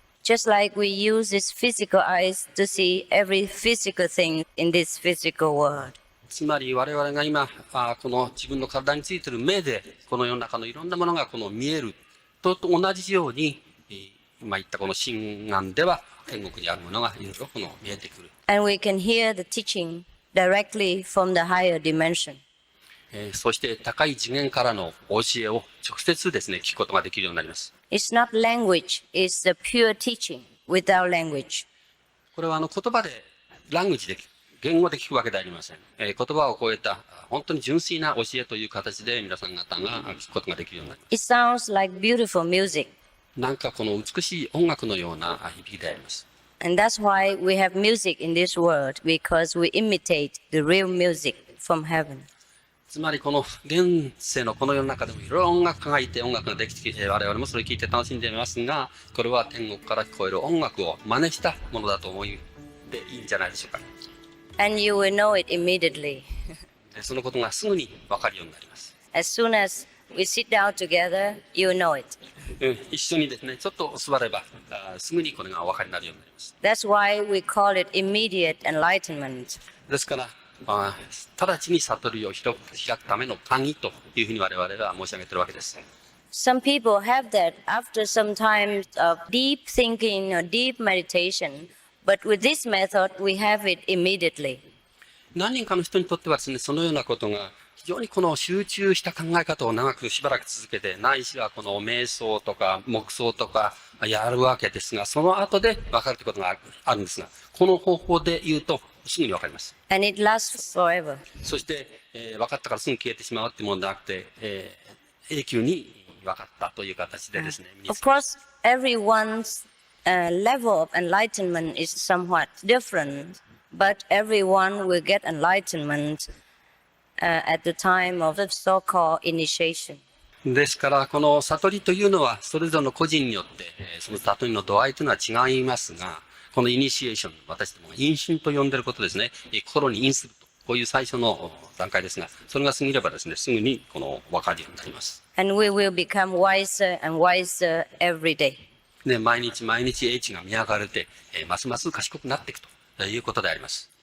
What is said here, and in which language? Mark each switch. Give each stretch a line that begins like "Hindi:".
English: Just like we use these physical eyes to see every physical thing in this physical world.
Japanese: つまり我々が今、この自分の体についている目で、この世の中のいろんなものがこの見えると同じように、今言ったこの心眼では、天国にあるものがいろいろこの見えてくる。
English: And we can hear the teaching directly from the higher dimension.
Japanese: そして高い次元からの教えを直接ですね、聞くことができるようになります。
English: It's not language, it's the pure teaching without language.
Japanese: これは言葉で、ラングジで、言語で聞くわけではありません。言葉を超えた、本当に純粋な教えという形で皆さん方が聞くことができるようになります。
English: It sounds like beautiful music.
Japanese: なんかこの美しい音楽のような響きであります。
English: And that's why we have music in this world, because we imitate the real music from heaven.
Japanese: つまりこの現世のこの世の中でもいろいろ音楽家がいて音楽ができてきて我々もそれを聴いて楽しんでいますが、これは天国から聞こえる音楽を真似したものだと思っていいんじゃないでしょうか。
English: And you will know it immediately.
Japanese: そのことがすぐに分かるようになります。
English: As soon as we sit down together, you know it.
Japanese: 一緒にですね、ちょっと座ればすぐにこれがお分かりになるようになります。
English: That's why we call it immediate enlightenment.
Japanese: ですから、直ちに悟りを開くための鍵というふうに我々が申し上げているわけです。
English: Some people have that after some time of deep thinking or deep meditation, but with this method, we have it immediately.
Japanese: 何人かの人にとってはですね、そのようなことが非常にこの集中した考え方を長くしばらく続けて、ないしはこの瞑想とか黙想とかやるわけですが、その後で分かるということがあるんですが、この方法で言うとすぐに分かります。
English: And it lasts forever.
Japanese: そして、分かったからすぐ消えてしまうってものではなくて、永久に分かったという形でですね。
English: Of course, everyone's level of enlightenment is somewhat different, but everyone will get enlightenment at the time of the so-called initiation.
Japanese: ですから、この悟りというのは、それぞれの個人によって、その悟りの度合いというのは違いますが、このイニシエーション、私どもが因心と呼んでいることですね。心に因すると。こういう最初の段階ですが、それが過ぎればですね、すぐにこの分かるようになります。
English: And we will become wiser and wiser every day.
Japanese: で、毎日毎日英知が磨かれて、ますます賢くなっていくということであります。